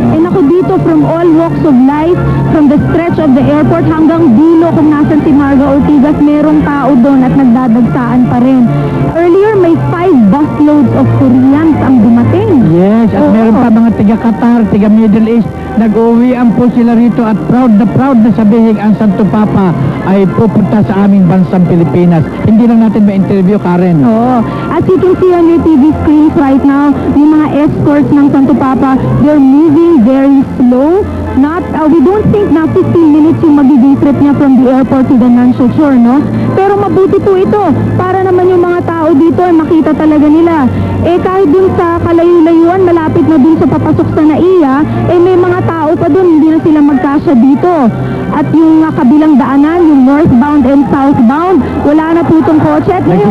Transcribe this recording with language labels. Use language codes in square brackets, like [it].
[tl] Ako dito, [en] from all walks of life, from the stretch of the airport [tl] hanggang dulo, kung nasan si Marga Ortigas, merong tao doon at nagdadagsaan pa rin. Earlier, may 5 busloads of Koreans ang dumating. Yes, at Oo. meron pa mga tiga-Qatar, tiga-Middle East, nag-uwian po sila rito at proud na sabihin ang Santo Papa ay pupunta sa aming bansang Pilipinas. Hindi lang natin ma-interview, Karen. Oo. [en] As you can see on your TV screens right now, [tl] yung mga escorts ng Santo Papa, [en] they're moving very slow. We don't think na 15 minutes [tl] yung magiging [en] trip niya from the airport to the Nansha Shore, no? [tl] Pero mabuti po ito, para naman yung mga tao dito ay makita talaga nila. Kahit dun sa kalayo-layuan, malapit na dun sa papasok sa NAIA, may mga tao pa dun, hindi na sila magkasya dito. At yung kabilang daanan, yung [en] northbound and southbound, [tl] wala na po itong kotse. At ngayon,